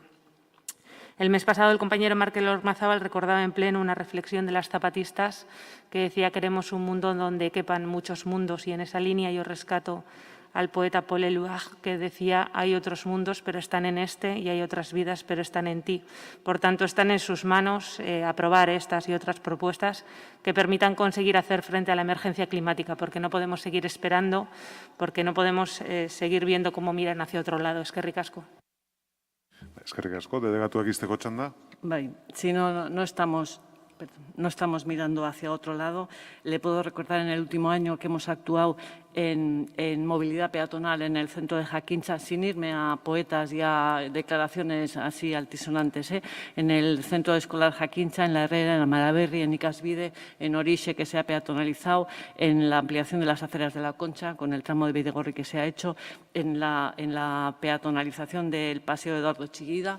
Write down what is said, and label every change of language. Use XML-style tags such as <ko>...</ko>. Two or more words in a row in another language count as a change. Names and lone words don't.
<es>El mes pasado el compañero Markel Ormazábal recordaba en pleno una reflexión de las zapatistas que decía: queremos un mundo donde quepan muchos mundos, y en esa línea yo rescato al poeta Paul Eluard, que decía: hay otros mundos pero están en este, y hay otras vidas pero están en ti. Por tanto, están en sus manos aprobar estas y otras propuestas que permitan conseguir hacer frente a la emergencia climática, porque no podemos seguir esperando, porque no podemos seguir viendo cómo miran hacia otro lado.</es> <eu>Eskerrik asko. Eskerrik asko, delegatuak izteko txanda. Bai,</eu> <es>si no estamos mirando hacia otro lado. Le puedo recordar en el último año que hemos actuado en movilidad peatonal en el centro de Jakintza, sin irme a poetas y a declaraciones así altisonantes, en el centro escolar Jakintza, en La Herrera, en Amaraberri, en Ikasbide, en Orixe, que se ha peatonalizado, en la ampliación de las aceras de la Concha, con el tramo de Bidegorri que se ha hecho, en la peatonalización del Paseo de Eduardo Chillida.</es>